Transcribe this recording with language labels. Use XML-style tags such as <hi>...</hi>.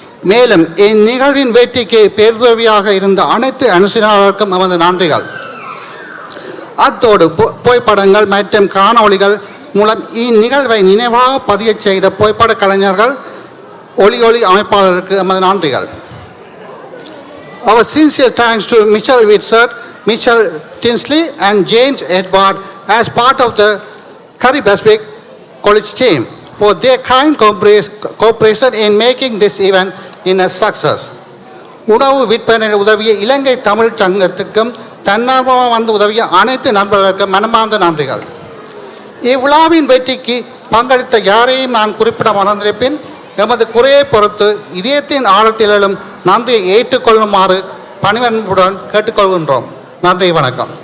<ta>மேலும் இந்நிகழ்வின் வெற்றிக்கு பேருதவியாக இருந்த அனைத்து அனுசரிகளுக்கும் எமது நன்றிகள். அத்தோடு புகைப்படங்கள் மற்றும் காணொளிகள் மூலம் இந்நிகழ்வை நினைவாக பதிய செய்த புகைப்பட கலைஞர்கள், ஒளி அமைப்பாளருக்கு எமது நன்றிகள்.</ta> <en>Our sincere thanks to Michelle Whitser, Michelle Tinsley and James Edward as part of the Curry Pacific College team for their kind cooperation in making this event in a success.</en> <ta>உணவு விற்பனையில் உதவிய இலங்கை தமிழ் சங்கத்துக்கும் தன்னார்வமாக வந்து உதவிய அனைத்து நண்பர்களுக்கும் மனமார்ந்த நன்றிகள். இவ்விழாவின் வெற்றிக்கு பங்களித்த யாரையும் நான் குறிப்பிட மறந்திருப்பேன். எமது குறையை பொறுத்து இதயத்தின் ஆழத்திலும் நன்றியை ஏற்றுக்கொள்ளுமாறு பணிவன்புடன் கேட்டுக்கொள்கின்றோம். நன்றி, வணக்கம்.</ta>